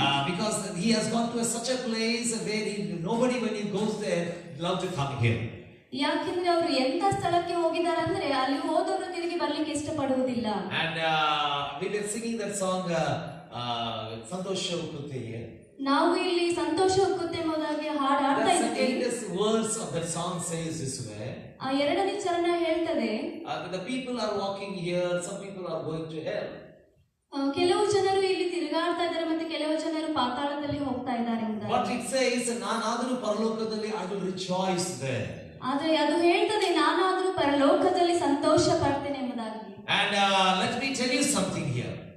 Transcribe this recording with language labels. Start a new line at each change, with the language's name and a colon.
English: Because he has gone to such a place where nobody, when he goes there, loves to come here.
Kannada: ಯಾಕೆಂದ್ರೆ ಅವರು ಎಂತ ಸ್ಥಳಕ್ಕೆ ಹೋಗಿದ್ದಾರೆ ಅಂದ್ರೆ ಅಲ್ಲಿ ಹೋದವರು ತಿರುಗಿ ಬರ್ಲಿಕ್ಕೆ ಇಷ್ಟಪಡುವುದಿಲ್ಲ.
English: And we were singing that song
Kannada: ಸಂತೋಷ ಹುಟ್ಟುತ್ತೆ. ನಾವು ಇಲ್ಲಿ ಸಂತೋಷ ಹುಟ್ಟುತ್ತೆ ಎಂಬುದಾಗಿ ಹಾಡು ಹಾಡ್ತಾ ಇದ್ದೇವೆ.
English: The words of that song says this way.
Kannada: ಆ ಎರಡನೇ ಚರಣ ಹೇಳ್ತದೆ,
English: the people are walking here, some people are going to hell.
Kannada: ಕೆಲವು ಜನರು ಇಲ್ಲಿ ತಿರುಗಾಡ್ತಾ ಇದ್ದಾರೆ ಮತ್ತೆ ಕೆಲವು ಜನರು ಪಾತಾಳದಲ್ಲಿ ಹೋಗ್ತಾ ಇದ್ದಾರೆ ಅಂತ.
English: But it says
Kannada: ನಾನಾದರೂ ಪರಲೋಕದಲ್ಲಿ
English: I will rejoice there.
Kannada: ಆದರೆ ಅದು ಹೇಳ್ತದೆ ನಾನಾದರೂ ಪರಲೋಕದಲ್ಲಿ ಸಂತೋಷ ಪಡ್ತೇನೆ ಎಂಬುದಾಗಿ.
English: And let me tell you something here.